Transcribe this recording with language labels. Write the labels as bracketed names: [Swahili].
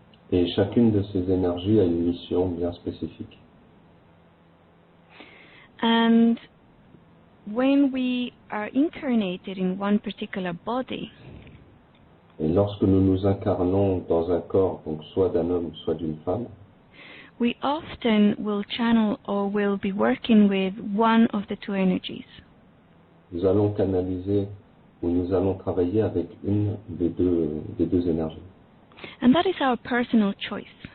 [French] Et chacune de ces énergies a une mission bien spécifique. [English] And when we are incarnated in one particular body, [French] Et lorsque nous nous incarnons dans un corps, donc soit d'un homme, soit d'une femme, [English] we often will channel or will be working with one of the two energies. [French] nous allons canaliser ou nous allons travailler avec une des deux énergies. [English] And that is our personal choice.